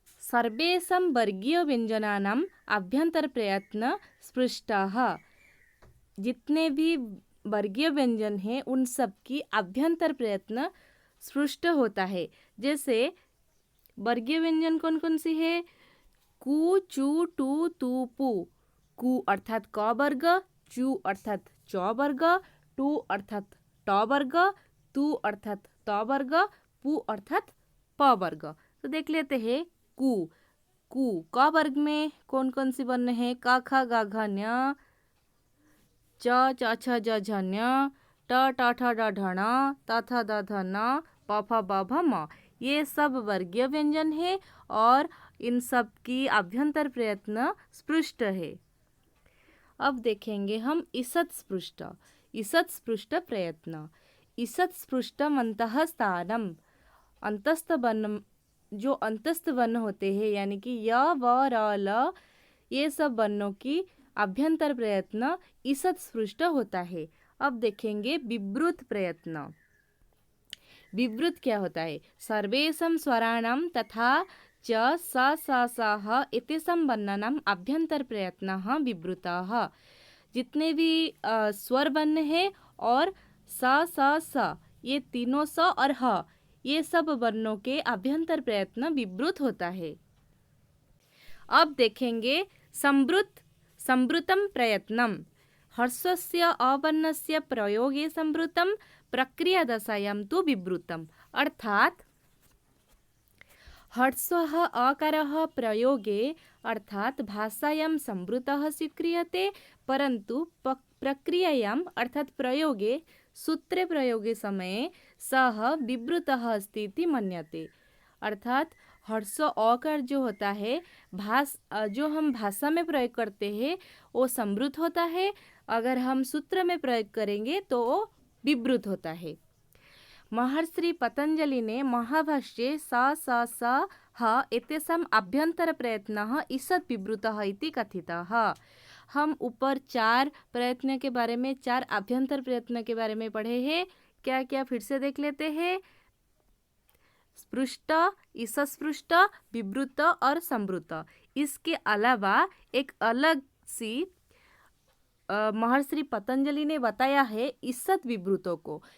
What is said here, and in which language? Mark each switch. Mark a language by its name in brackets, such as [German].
[Sanskrit] सर्वेषां वर्गीय व्यंजनानाम आभ्यंतर प्रयत्न स्पृष्टः। [Hindi] जितने भी वर्गीय व्यंजन हैं उन सब की आभ्यंतर प्रयत्न स्पृष्ट होता है। जैसे वर्गीय व्यंजन कौन कौन सी है? कु, चू, टू, तू, पू। कु अर्थात क वर्ग, चू अर्थात च वर्ग, टू अर्थात ट वर्ग, तू अर्थात त वर्ग, पू अर्थात प वर्ग। तो देख लेते हैं कु। कु क वर्ग में कौन कौन सी वर्ण है? क, ख, ग, घ, ञ, च, छ, ज, झ, ञ, ट, ठ, ड, ढ, ण, त, थ, द, ध, न, प, फ, ब, भ, म। ये सब वर्गीय व्यंजन है और इन सब की आभ्यंतर प्रयत्न स्पृष्ट है। अब देखेंगे हम ईषत् स्पृष्ट। ईषत् स्पृष्ट प्रयत्न। [Sanskrit] ईषत् स्पृष्टम अंतः स्थानम। [Hindi] अंतस्थ वर्ण, जो अंतस्थ वर्ण होते हैं यानी कि य, व, र, ल, ये सब वर्णों की आभ्यंतर प्रयत्न ईषत् स्पृष्ट होता है। अब देखेंगे विवृत प्रयत्न। विवृत क्या होता है? [Sanskrit] सर्वेषां स्वराणां तथा च स स स ह एतेषां वर्णानां आभ्यंतर प्रयत्नः विवृतः। [Hindi] जितने भी स्वर वर्ण है और स स स ये तीनों स और ह ये सब वर्णों के आभ्यंतर प्रयत्न विवृत होता है। अब देखेंगे संवृत। [Sanskrit] संवृतम प्रयत्नम। हर्षस्य अवर्णस्य प्रयोगे संवृतम, प्रक्रिया दशायां तु विवृतम। अर्थात हर्षः अकारः प्रयोगे अर्थात भाषायां संवृतः स्वीक्रियते, परंतु प्रक्रियायां अर्थात प्रयोगे सूत्रे प्रयोगे समये सः विवृतः अस्ति इति मन्यते। [Hindi] अर्थात हर्ष अकार जो होता है जो हम भाषा में प्रयोग करते हैं वो संवृत होता है, अगर हम सूत्र में प्रयोग करेंगे तो वो विवृत होता है। [Sanskrit] महर्षि पतंजलि ने महाभाष्ये स स स ह एतेषां आभ्यंतर प्रयत्नः ईषत् विवृतः इति कथितः। [Hindi] हम ऊपर 4 प्रयत्न के बारे में, 4 आभ्यंतर प्रयत्न के बारे में पढ़े हैं। क्या क्या फिर से देख लेते हैं। स्पृष्ट, ईषत्स्पृष्ट, विवृत और संवृत। इसके अलावा एक अलग सी महर्षि पतंजलि ने बताया है ईषत् विवृतों को।